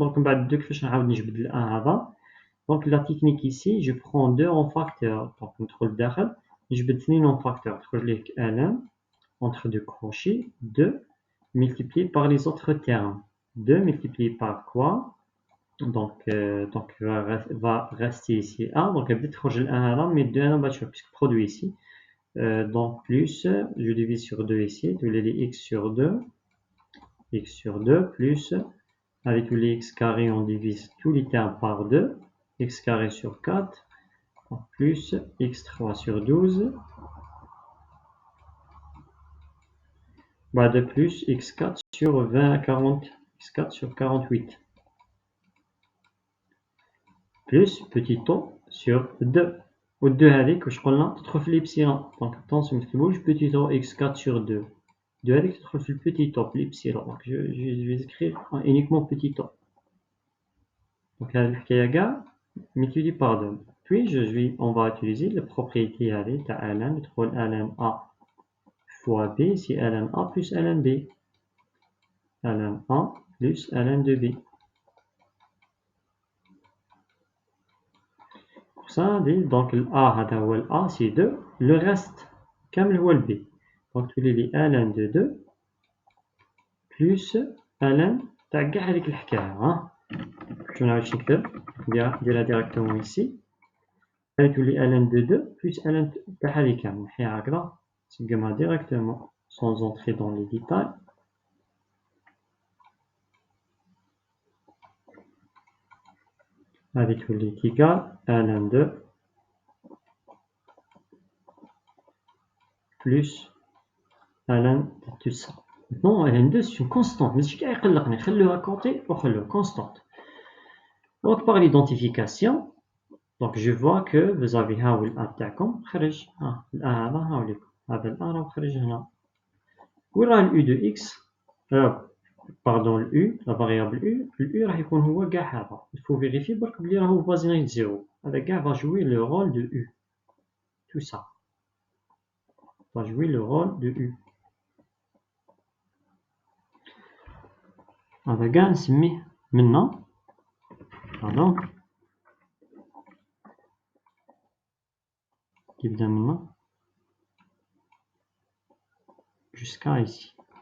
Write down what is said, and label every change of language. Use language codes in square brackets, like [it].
[ar] Donc من بعد 2 كيفاش نعاود نجبد ل A هذا. [fr] Donc la technique ici je prends 2 en facteur. Donc [ar] ندخل لداخل نجبد [fr] 2 en facteur [ar] تخرج لي [fr] ln entre deux crochets 2 multiplié par les autres termes. 2 multiplié par quoi? Donc va rester ici 1. Donc peut-être je l'ai mais 2 en bas puisque produit ici. Donc plus, je divise sur 2 ici, tous les x sur 2 plus, avec tous les x carrés on divise tous les termes par 2, x carré sur 4, plus x3 sur 12, de plus x4 sur 20, 40, x4 sur 48, plus petit o sur 2. [ar] و2 هذيك واش قلنا تدخل في الابسيلون. دونك attention ما تكتبوش [fr] petit o x4 sur 2. [ar] 2 هذيك تدخل في البيتي o في الابسيلون. [fr] Donc je vais écrire uniquement petit o. Donc [ar] هذه الحكايه كاع [fr] multiplié par 2. Puis on va utiliser la propriété [ar] هذه تاع [fr] ln. [ar] ندخل [fr] ln a fois b c'est ln a plus ln b. ln a plus ln de b. Ça donc A [ar] هذا هو ال [fr] A c'est 2 le reste [ar] كامل هو ال [fr] B. [ar] donc تولي لي [fr] ln de 2 plus ln [ar] تاع كاع هذيك الحكايه. ها شنو نعاود نكتب نديرها ديريكتومون ici. تولي [fr] ln de 2 plus ln [ar] تاع هذه كامل نحيها هكذا نسقمها ديريكتومون [fr] sans entrer dans les détails. [ar] هذه تولي [fr] égal ln 2 plus ln de tout ça. Maintenant ln2 c'est une constante [ar] ماشي كاع يقلقني خلوها كونتي وخلوها constante. [fr] Donc par l'identification donc je vois que vous avez [ar] ها هو الA تاعكم خرج الA هذا ها لكم هذا الA راه خرج هنا. وين راه الU de x pardon الU [fr] la variable U [ar] الU راح يكون هو كاع هذا. [fr] il faut vérifier [ar] برك بلي راهو فازينيك زيرو. هذا كاع [fr] va jouer le rôle de U. tout ça va jouer le rôle de U. [ar] هذا كاع نسميه منا pardon يبدا منا [fr] jusqu'à ici.